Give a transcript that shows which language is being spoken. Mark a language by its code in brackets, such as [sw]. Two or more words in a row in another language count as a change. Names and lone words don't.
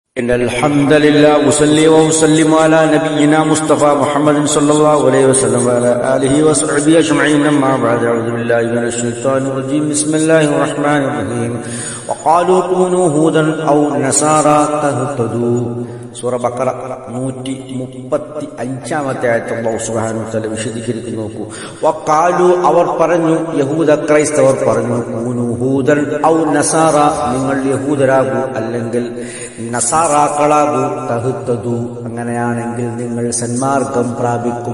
[ar] إن الحمد لله أصلي وأسلم على نبينا مصطفى محمد صلى الله عليه وسلم وعلى آله وصحبه أجمعين أما بعد أعوذ بالله من الشيطان الرجيم بسم الله الرحمن الرحيم وقالوا كونوا هودا أو نصارى تهتدوا [ml] സൂറ ബഖറ 135-ാമത്തെ ആയത്ത് അല്ലാഹു സുബ്ഹാനഹു വ തആല വിശദീകരിക്കുന്നു. നോക്കൂ. വഖാലു അവർ പറഞ്ഞു, യഹൂദ ക്രൈസ്തവർ പറഞ്ഞു, [ar] كونوا هودا أو نصارى [ml] നിങ്ങൾ യഹൂദരാകൂ അല്ലെങ്കിൽ നസാറാക്കളാകൂ, തഹ്തദു അങ്ങനെയാണെങ്കിൽ നിങ്ങൾ സന്മാർഗം പ്രാപിക്കും.